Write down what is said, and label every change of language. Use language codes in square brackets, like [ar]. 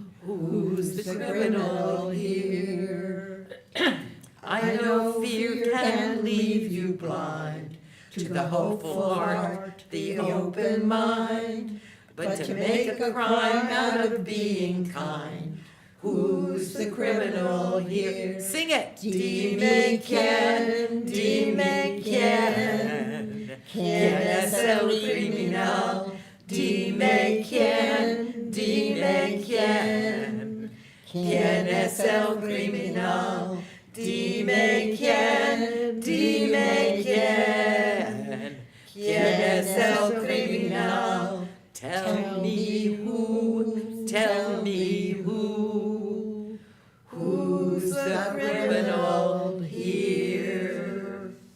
[en] Who's the criminal here? I know fear can leave you blind to the hopeful heart, the open mind. But to make a crime out of being kind, who's the criminal here? Sing it! [es] Dime quién, dime quién, quién es el criminal. Dime quién, dime quién, quién es el criminal. Dime quién, dime quién, quién es el criminal. [en] Tell me who, tell me who, who's the criminal here?